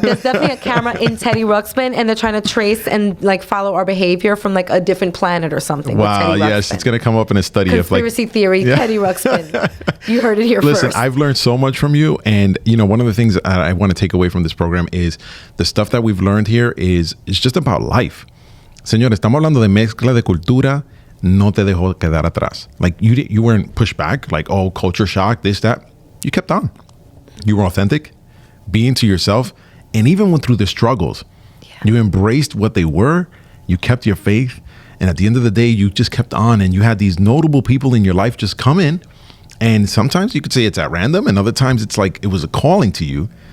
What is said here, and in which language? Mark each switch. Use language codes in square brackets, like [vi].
[en] There's definitely a camera in Teddy Ruxpin, and they're trying to trace and like follow our behavior from like a different planet or something. Wow, yes, it's going to come up in a study Conspiracy theory, Teddy Ruxpin. You heard it here first. Listen, I've learned so much from you, and one of the things I want to take away from this program is the stuff that we've learned here is just about life. [es] Señor, estamos hablando de mezcla de cultura, no te dejó quedar atrás. [en] Like you weren't pushed back, like, oh, culture shock, this, that. You kept on. You were authentic, being to yourself, and even went through the struggles. You embraced what they were, you kept your faith, and at the end of the day, you just kept on, and you had these notable people in your life just come in, and sometimes you could say it's at random, and other times it's like it was a calling to you.